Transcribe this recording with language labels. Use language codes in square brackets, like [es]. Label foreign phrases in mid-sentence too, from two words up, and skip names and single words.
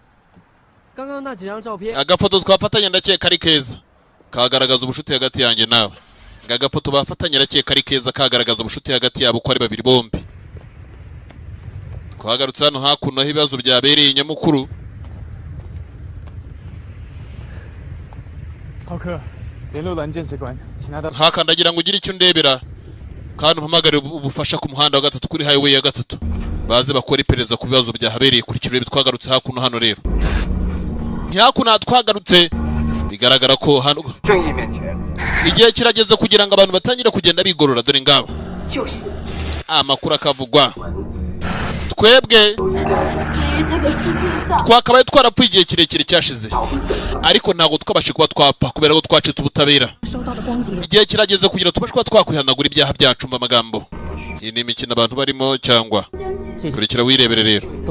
[rw] Agafoto twafatanya ndakeka ari keza kagaragaza ubushuti hagati yanjye nawe. Agafoto bafatanya ndakeka ari keza kagaragaza ubushuti hagati yabo ko ari babiri bombi. Twagarutse hano hakuno ibibazo byabereye nyamukuru. [zh] 浩克，联络蓝剑士官，请他到。 [rw] hakandagira ngo ugire icyo ndebera kandi umpamagare ubufasha ku muhanda wa gatatu kuri highway ya gatatu baze bakora iperereza ku bibazo byahabereye kuri kirebe twagarutse hakuno hano rero ntihakuno twagarutse bigaragara ko hano igihe kirageze kugira ngo abantu batangire kugenda bigorora dore ngabo amakuru akavugwa twebwe twakabaye twarapfuye igihe kirekire cyashize ariko ntabwo twabashe kuba twapfa kubera ko twacitse ubutabera igihe kirageze kugira tubashe kuba twakwihanagura ibyaha byacu mva amagambo iyi ni imikino abantu barimo cyangwa kurikira wirebere rero